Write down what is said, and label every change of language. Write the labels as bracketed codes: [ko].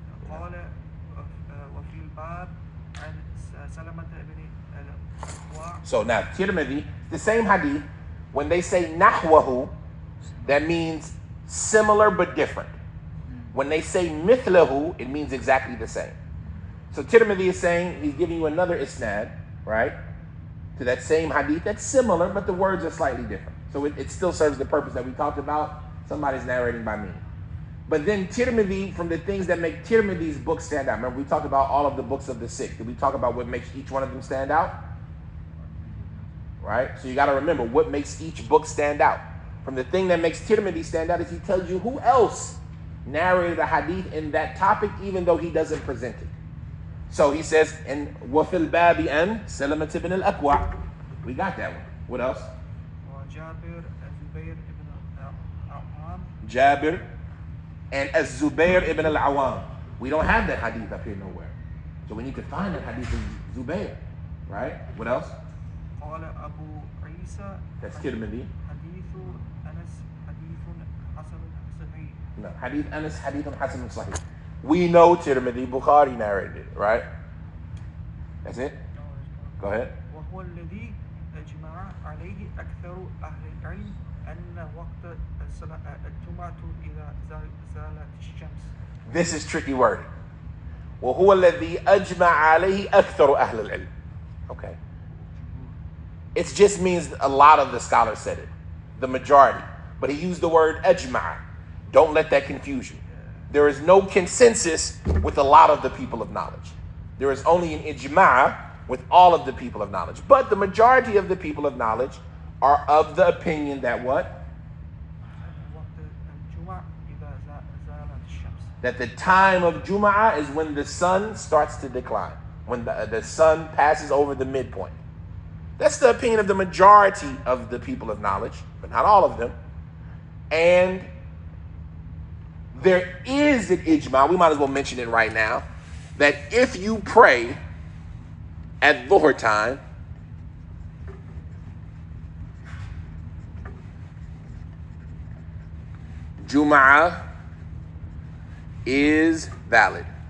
[ar] قال وفي الباب عن سلمة بن الأكوع. [en] So now, Tirmidhi, the same hadith, when they say nahwahu, that means similar but different. When they say mithlahu, it means exactly the same. So Tirmidhi is saying, he's giving you another isnad, right? To that same hadith that's similar, but the words are slightly different. So it still serves the purpose that we talked about. Somebody's narrating by me. But then Tirmidhi, from the things that make Tirmidhi's book stand out. Remember, we talked about all of the books of the Sikh. Did we talk about what makes each one of them stand out? Right? So you got to remember what makes each book stand out. From the thing that makes Tirmidhi stand out is he tells you who else narrated a hadith in that topic, even though he doesn't present it. So he says, and [ar] وَفِي الْبَابِ أَنْ سَلَمَةِ بْنِ الْأَكْوَعِ. [en] We got that one. What else? [ar] وجابر الزبير بن العوام. [en] Jabir and Az-Zubair ibn al-Awam. We don't have that hadith up here nowhere. So we need to find that hadith in Zubair. Right? What else? [ar] قال أبو عيسى. [en] That's Tirmidhi. [ar] حديث أنس حديث حسن صحيح. No. Hadith Anas, Hadith Hasan Sahih. [en] We know Tirmidhi, Bukhari narrated it, right? That's it? Go ahead. [ar] وهو الذي أجمع عليه أكثر أهل العلم أن وقت الجمعة إذا زالت الشمس. [en] This is tricky wording. [ar] وهو الذي أجمع عليه أكثر أهل العلم. [en] Okay. It just means a lot of the scholars said it, the majority. But he used the word ajma'. Don't let that confuse you. There is no consensus with a lot of the people of knowledge. There is only an ijma' with all of the people of knowledge. But the majority of the people of knowledge are of the opinion that what? [ar] وقت الجمعة إذا زالت الشمس. [en] That the time of Jum'ah is when the sun starts to decline, when the sun passes over the midpoint. That's the opinion of the majority of the people of knowledge, but not all of them. And there is an ijma, we might as well mention it right now, that if you pray at Dhuhr time, Jum'ah is valid.